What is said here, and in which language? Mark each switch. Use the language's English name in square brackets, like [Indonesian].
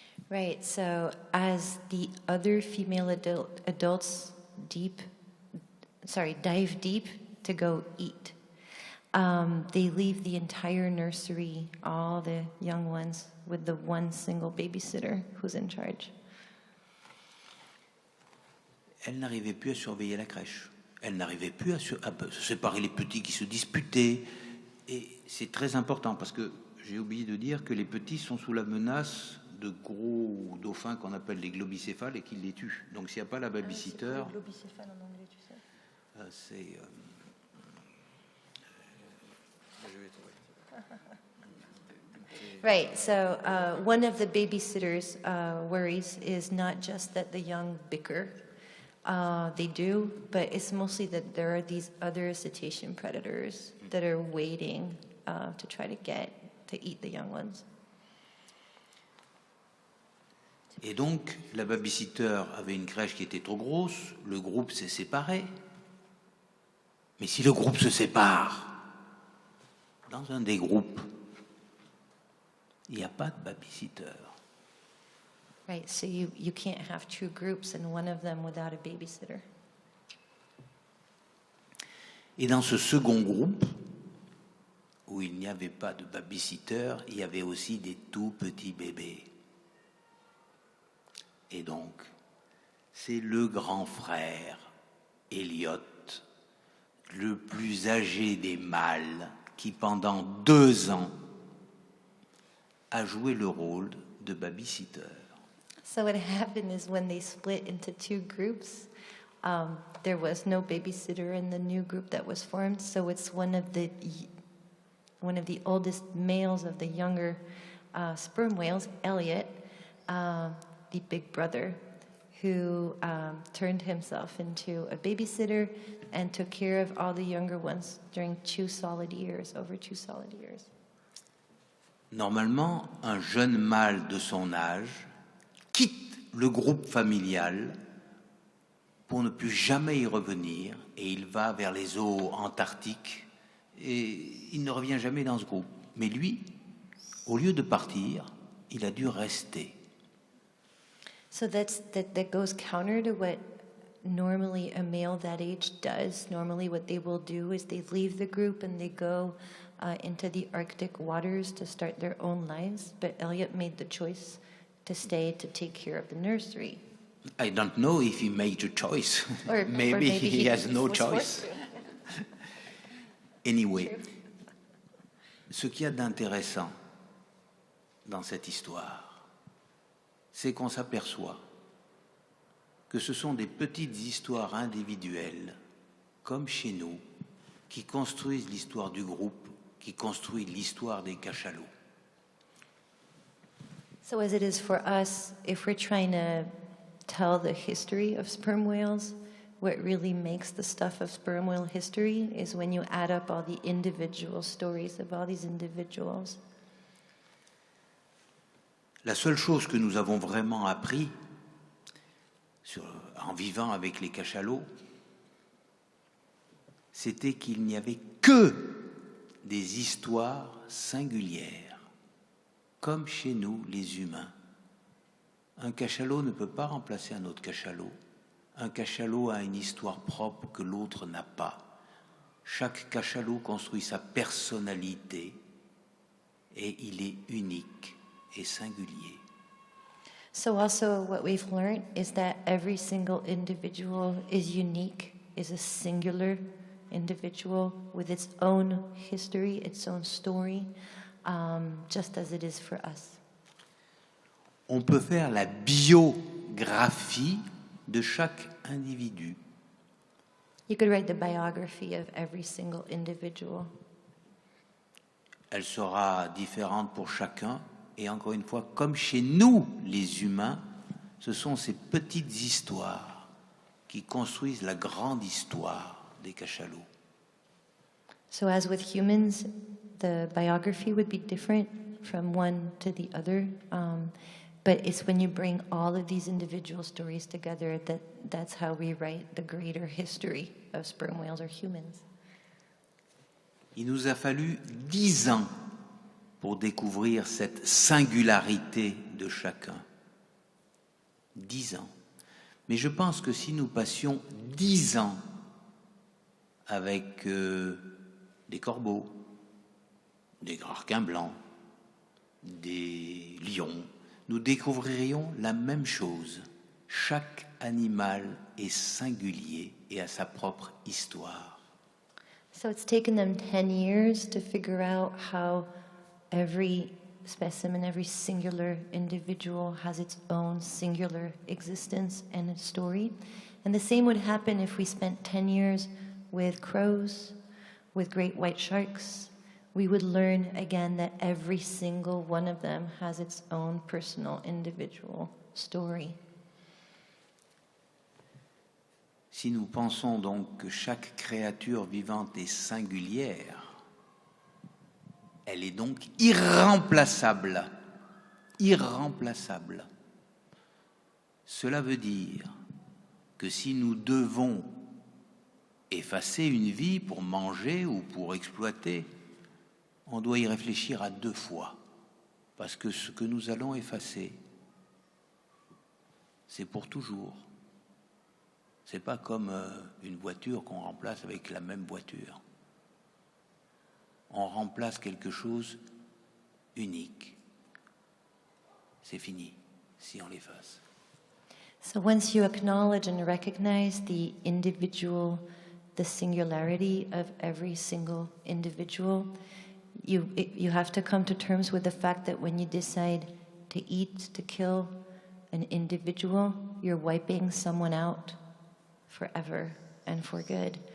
[English] Right, so as the other female adults dive deep to go eat, they leave the entire nursery, all the young ones, with the one single babysitter who's in charge. [French] Elle n'arrivait plus à surveiller la crèche. Elle n'arrivait plus à se séparer les petits qui se disputaient. Et c'est très important parce que j'ai oublié de dire que les petits sont sous la menace de gros dauphins qu'on appelle les globicéphales et qui les tuent. Donc s'il n'y a pas la babysitter... C'est quoi le globicéphale en anglais, tu sais? C'est... [English] Right, so one of the babysitter's worries is not just that the young bicker, they do, but it's mostly that there are these other cetacean predators that are waiting to try to eat the young ones. [French] Et donc, la babysitter avait une crèche qui était trop grosse, le groupe s'est séparé. Mais si le groupe se sépare, dans un des groupes, il n'y a pas de babysitter. [English] Right, so you can't have 2 groups and one of them without a babysitter. [French] Et dans ce second groupe, où il n'y avait pas de babysitter, il y avait aussi des tout petits bébés. Et donc, c'est le grand frère, Elliot, le plus âgé des mâles, qui pendant 2 ans a joué le rôle de babysitters. [English] So what happened is when they split into two groups, there was no babysitter in the new group that was formed. So it's one of the oldest males of the younger sperm whales, Elliot, the big brother, who turned himself into a babysitter and took care of all the younger ones during over 2 solid years. [French] Normalement, un jeune mâle de son âge quitte le groupe familial pour ne plus jamais y revenir et il va vers les eaux antarctiques et il ne revient jamais dans ce groupe. Mais lui, au lieu de partir, il a dû rester. [English] So that goes counter to what normally a male that age does. Normally what they will do is they leave the group and they go into the Arctic waters to start their own lives. But Elliot made the choice to stay to take care of the nursery. I don't know if he made a choice. Or maybe he has no was choice. forced to. Anyway, [French] ce qu'il y a d'intéressant dans cette histoire, c'est qu'on s'aperçoit que ce sont des petites histoires individuelles, comme chez nous, qui construisent l'histoire du groupe, qui construisent l'histoire des cachalots. [English] So as it is for us, if we're trying to tell the history of sperm whales, what really makes the stuff of sperm whale history is when you add up all the individual stories of all these individuals. [French] La seule chose que nous avons vraiment appris en vivant avec les cachalots, c'était qu'il n'y avait que des histoires singulières, comme chez nous les humains. Un cachalot ne peut pas remplacer un autre cachalot. Un cachalot a une histoire propre que l'autre n'a pas. Chaque cachalot construit sa personnalité et il est unique et singulier. [English] So also what we've learned is that every single individual is unique, is a singular individual with its own history, its own story, just as it is for us. [French] On peut faire la biographie de chaque individu. [English] You could write the biography of every single individual. [French] Elle sera différente pour chacun. Et encore une fois, comme chez nous, les humains, ce sont ces petites histoires qui construisent la grande histoire des cachalots. [English] So as with humans, the biography would be different from one to the other. But it's when you bring all of these individual stories together that's how we write the greater history of sperm whales or humans. [French] Il nous a fallu 10 ans pour découvrir cette singularité de chacun. 10 ans. Mais je pense que si nous passions 10 ans avec des corbeaux, des requins blancs, des lions, nous découvririons la même chose. Chaque animal est singulier et a sa propre histoire. [English] So it's taken them 10 years to figure out how every specimen, every singular individual has its own singular existence and its story. And the same would happen if we spent 10 years with crows, with great white sharks. We would learn again that every single one of them has its own personal individual story. [French] Si nous pensons donc que chaque créature vivante est singulière, elle est donc irremplaçable. Irremplaçable. Cela veut dire que si nous devons effacer une vie pour manger ou pour exploiter, on doit y réfléchir à 2 fois. Parce que ce que nous allons effacer, c'est pour toujours. C'est pas comme une voiture qu'on remplace avec la même voiture. On remplace quelque chose unique. C'est fini si on l'efface. [English] So once you acknowledge and recognize the individual, the singularity of every single individual, you have to come to terms with the fact that when you decide to eat, to kill an individual, you're wiping someone out forever and for good.